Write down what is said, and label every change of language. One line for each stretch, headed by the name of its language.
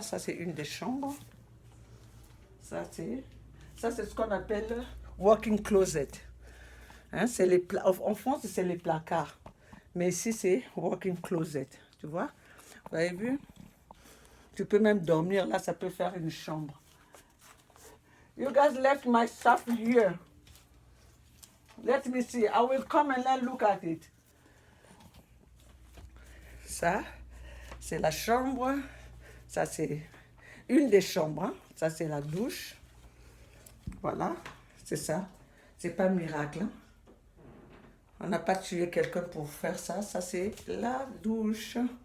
French: Ça, c'est une des chambres. Ça, c'est ce qu'on appelle walk-in closet. Hein, en France, c'est les placards. Mais ici, c'est walk-in closet. Tu vois? Vous avez vu? Tu peux même dormir là, ça peut faire une chambre.
English: You guys left my stuff here. Let me see. I will come and then look at it.
French: Ça, c'est la chambre. Ça, c'est une des chambres. Hein. Ça, c'est la douche. Voilà, c'est ça. C'est pas un miracle. Hein. On n'a pas tué quelqu'un pour faire ça. Ça, c'est la douche.